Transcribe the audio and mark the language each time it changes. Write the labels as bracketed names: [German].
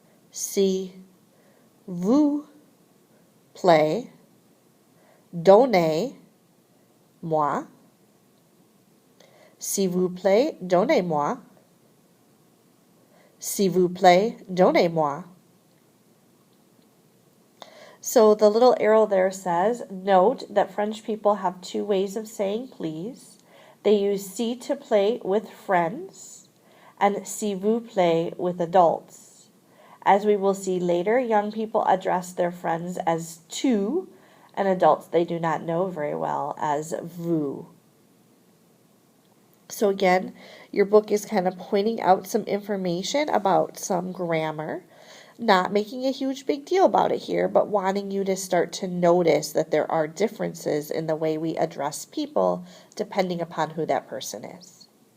[French] Si vous plaît, donnez-moi. S'il vous plaît, donnez-moi. S'il vous plaît, donnez-moi. [English] So the little arrow there says, note that French people have two ways of saying please. They use [French] s'il te plaît [English] with friends and [French] s'il vous plaît [English] with adults. As we will see later, young people address their friends as tu, and adults they do not know very well as vous. So again, your book is kind of pointing out some information about some grammar, not making a huge big deal about it here, but wanting you to start to notice that there are differences in the way we address people depending upon who that person is.